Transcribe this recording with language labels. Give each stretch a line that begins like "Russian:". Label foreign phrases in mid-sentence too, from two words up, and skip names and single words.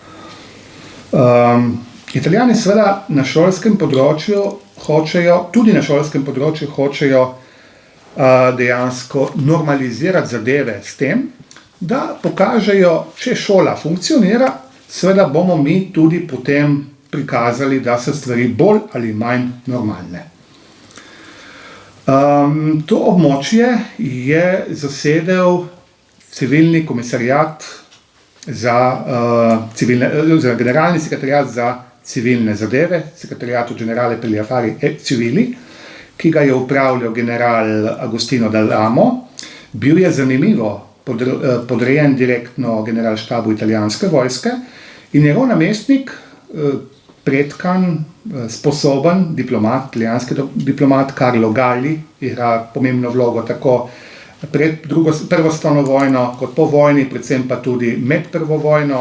Slovenian: Italijani seveda na šolskem področju hočejo dejansko normalizirati zadeve s tem, da pokažejo, če šola funkcionira, seveda bomo mi tudi potem prikazali, da so stvari bolj ali manj normalne. To območje je zasedel civilni komisariat generalni sekretariat za civilne zadeve, sekretariatu
Italian: generale per gli affari e civili,
Slovenian: ki ga je upravljal general Agostino D'Alamo. Bil je zanimivo podrejen direktno generalštabu italijanske vojske in njegov namestnik, pretkan, sposoben diplomat, italijanski diplomat Carlo Galli, igra pomembno vlogo tako pred prvo svetovno vojno kot po vojni, predvsem pa tudi med prvo vojno.